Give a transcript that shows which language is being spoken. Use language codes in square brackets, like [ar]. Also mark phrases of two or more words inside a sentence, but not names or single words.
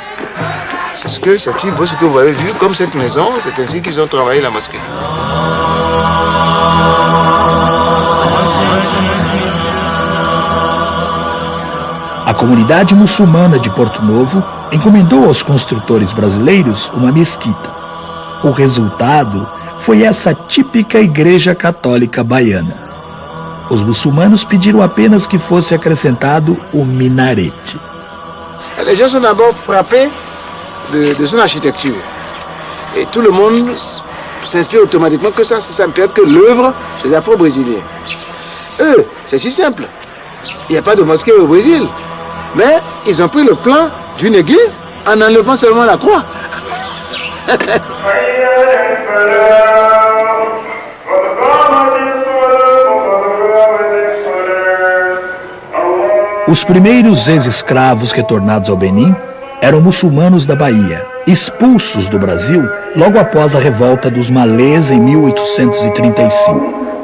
[fr] C'est ce que vous avez vu comme cette maison, c'est ainsi qu'ils ont travaillé la mosquée. [pt] A comunidade muçulmana de Porto Novo encomendou aos construtores brasileiros uma mesquita. O resultado foi essa típica igreja católica baiana. Os muçulmanos pediram apenas que fosse acrescentado o minarete. [fr] Les gens sont d'abord frappés de son architecture. Et tout le monde s'inspire automatiquement que ça ne peut être que l'œuvre des Afro-Brésiliens. Eux, c'est si simple. Il n'y a pas de mosquée au Brésil. Mais ils ont pris le plan d'une église en enlevant seulement la croix. [pt] Os primeiros ex-escravos retornados ao Benin eram muçulmanos da Bahia, expulsos do Brasil logo após a revolta dos malês em 1835.